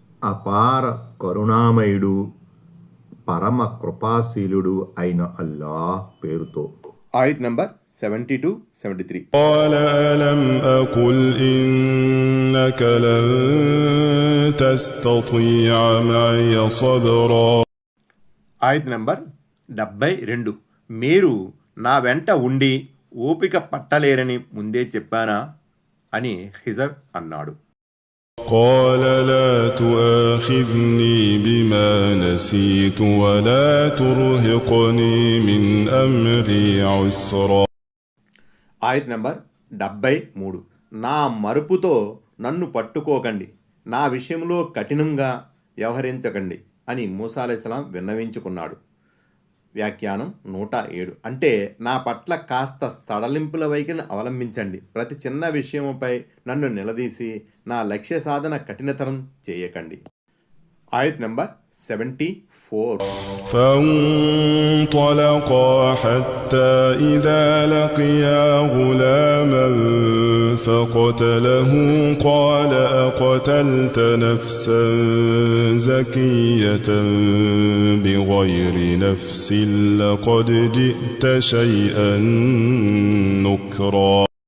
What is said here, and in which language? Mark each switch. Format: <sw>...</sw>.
<te>అపార కరుణామయుడు పరమ కృపాశీలుడు అయిన అల్లాహ్ పేరుతో. ఆయత్ నంబర్ 72-73.</te> <ar>قال ألم أقل إنك لن تستطيع معي صبرا.</ar> <te>ఆయత్ నంబర్ 72. మీరు నా వెంట ఉండి ఓపిక పట్టలేరని ముందే చెప్పానా అని ఖిజర్ అన్నాడు.</te> <ar>قال لا تؤاخذني بما نسيت ولا ترهقني من أمري عسرا.</ar> <te>ఆయత్ నంబర్ 73. నా మరుపుతో నన్ను పట్టుకోకండి, నా విషయంలో కఠినంగా వ్యవహరించకండి అని మూసా అలైహిస్సలాం విన్నవించుకున్నాడు. వ్యాఖ్యానం 107. అంటే నా పట్ల కాస్త సడలింపుల వైఖరిని అవలంబించండి, ప్రతి చిన్న విషయముపై నన్ను నిలదీసి నా లక్ష్య సాధన కఠినతరం చేయకండి. ఆయత్ నంబర్ 74.</te> <ar>فانطلقا حتى إذا لقيا غلاما فقتله قال أقتلت نفسا زكية بغير نفس لقد جئت شيئا نكرا.</ar>